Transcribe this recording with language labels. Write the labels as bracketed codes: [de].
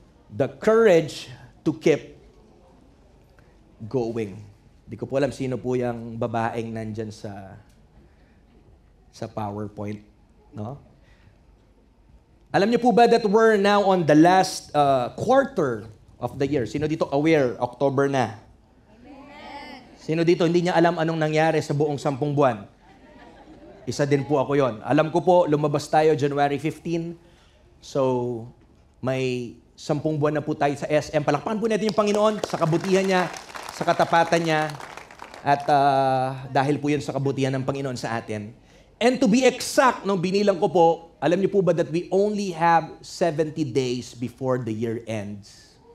[en] The courage to keep going. [tl] Di ko po alam sino po yung babaeng nandyan sa PowerPoint. No? Alam niyo po ba [en] that we're now on the last quarter of the year? [tl] Sino dito aware? October na. Sino dito hindi niya alam anong nangyari sa buong 10 buwan? Isa din po ako yon. Alam ko po, lumabas tayo January 15. So, may 10 buwan na po tayo sa SM. Palakpakan po natin yung Panginoon sa kabutihan niya, sa katapatan niya, at dahil po yun sa kabutihan ng Panginoon sa atin. [en] And to be exact, [tl] nung binilang ko po, alam niyo po ba [en] that we only have 70 days before the year ends?